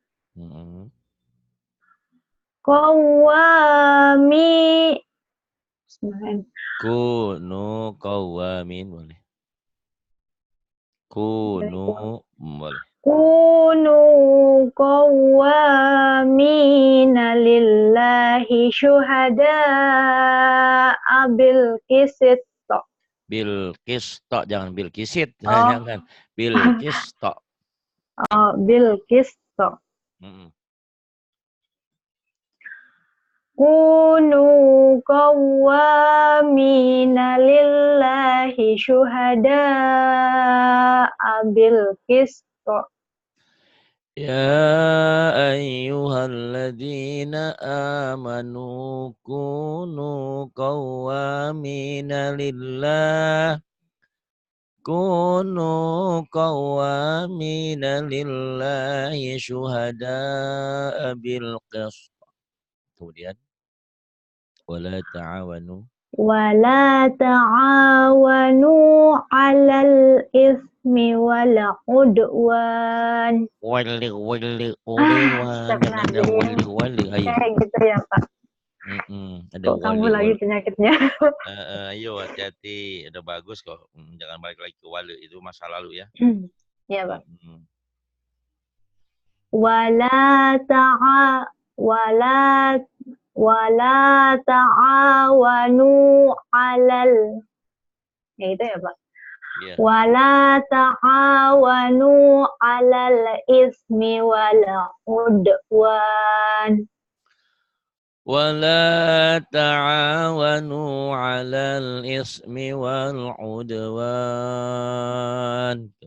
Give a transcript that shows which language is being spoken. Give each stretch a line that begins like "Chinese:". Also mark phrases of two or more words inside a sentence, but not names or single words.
Arabic: كونوا قوامين boleh.
Indonesian: Kunu boleh.
Arabic: كونوا قوامين لله شهداء بالقسط. بالقسط, jangan بالقسط. Oh.
Indonesian: Jangan.
Arabic: بالقسط. بالقسط. كونوا قوامين لله شهداء بالقسط. يا أيها الذين آمنوا كونوا قوامين لله. كونوا قوامين لله شهداء بالقسط. Kemudian ولا تعاونوا على الإثم والعدوان. والعدوان.
Indonesian: Jangan ada wali. Ayo. Kayak gitu ya, Pak. Ada Kok kamu lagi penyakitnya? Ayo hati-hati. Udah bagus kok. Jangan balik lagi ke wali. Itu masa lalu ya. Iya, Pak.
Arabic: ولا تعاونوا على.
Indonesian: Ya itu ya, Pak. Yeah.
Arabic: ولا تعاونوا على الإثم والعدوان. ولا تعاونوا على الإثم والعدوان.